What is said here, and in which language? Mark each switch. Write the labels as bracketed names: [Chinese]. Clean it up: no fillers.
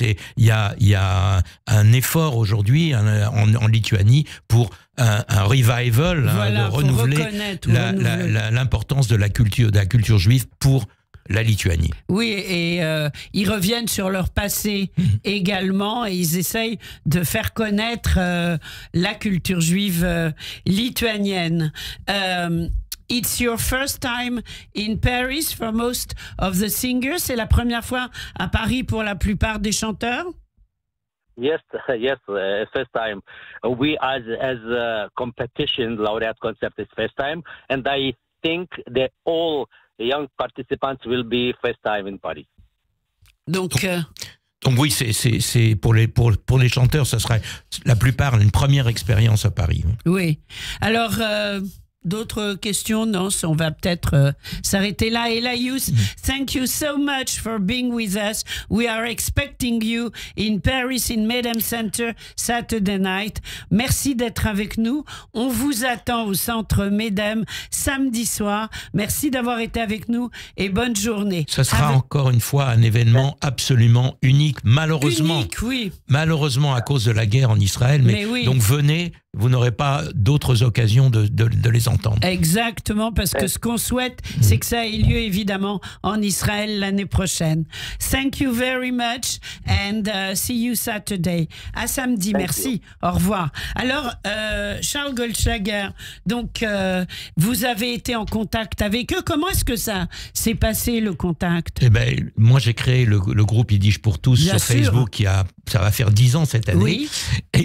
[French] Et il y a un effort aujourd'hui en Lituanie pour un revival, de renouveler l'importance de la culture juive pour la Lituanie. Oui, et ils reviennent sur leur passé également, et ils essayent de faire connaître la culture juive lituanienne. [English] It's your first time in Paris for most of the singers. [French] C'est la première fois à Paris pour la plupart des chanteurs? [English] Yes, first time. We as a competition laureate concept is first time, and I think that all young participants will be first time in Paris. [French] Donc oui, c'est pour les chanteurs, ça serait la plupart une première expérience à Paris. Oui. Alors d'autres questions? Non, on va peut-être s'arrêter là. [English] Elias, thank you so much for being with us. We are expecting you in Paris, in Medem Center, Saturday night. [French] Merci d'être avec nous. On vous attend au Centre Medem samedi soir. Merci d'avoir été avec nous et bonne journée. Ce sera encore une fois un événement absolument unique, malheureusement. Unique, oui. Malheureusement à cause de la guerre en Israël. Mais oui. Donc venez, vous n'aurez pas d'autres occasions de les entendre. Exactement, parce que ce qu'on souhaite, c'est que ça ait lieu évidemment en Israël l'année prochaine. [English] Thank you very much and see you Saturday. [French] À samedi, merci. Au revoir. Alors, Charles Goldschlager, donc vous avez été en contact avec eux. Comment est-ce que ça s'est passé, le contact? Eh ben, moi, j'ai créé le groupe Yiddish pour tous sur Facebook. Ça va faire 10 ans cette année. Oui.